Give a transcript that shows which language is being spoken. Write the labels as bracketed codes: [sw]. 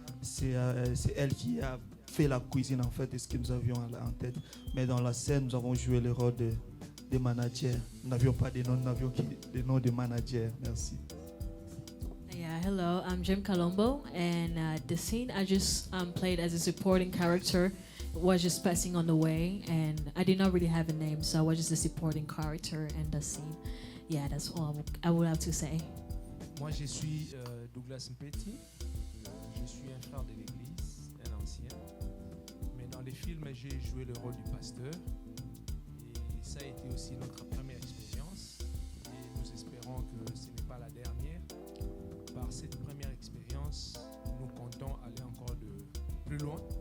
[fr] C'est elle qui a fait la cuisine en fait de ce que nous avions en tête. Mais dans la scène, nous avons joué le rôle de manager. Nous n'avions pas de noms, nous avions des noms de manager. Merci. [en] Yeah, hello, I'm Jim Colombo, and the scene I just played as a supporting character was just passing on the way, and I did not really have a name, so I was just a supporting character in the scene. Yeah, that's all I would have to say. [fr] Moi, je suis Douglas Mpeti. Je suis un frère de l'église, un ancien. Mais dans les films, j'ai joué le rôle du pasteur. Et ça a été aussi notre première expérience. Et nous espérons que ce n'est pas la dernière. Par cette première expérience, nous comptons aller encore plus loin.